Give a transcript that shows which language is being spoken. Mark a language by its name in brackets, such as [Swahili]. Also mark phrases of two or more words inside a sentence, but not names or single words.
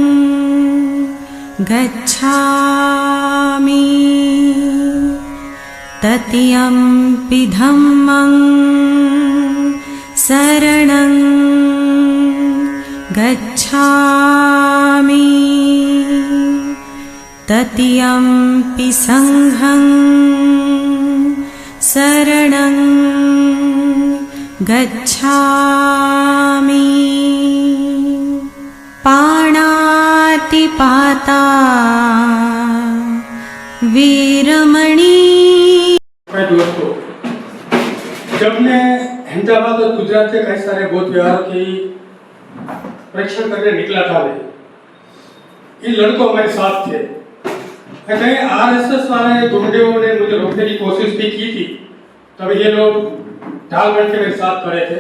[Pali] गच्छामि, तृतीयंपि धम्मं शरणं गच्छामि, तृतीयंपि संघं शरणं गच्छामि। पाणातिपाता वीरमणि। [Hindi] दोस्तों, जब मैं अहमदाबाद और गुजरात के कई सारे बौद्ध विहारों की परीक्षण करने निकला था, मैं इन लड़कों हमारे साथ थे। कहीं आरएसएस वाले गुंडों ने मुझे रोकने की कोशिश भी की थी, तब ये लोग ढाल बन के मेरे साथ खड़े थे।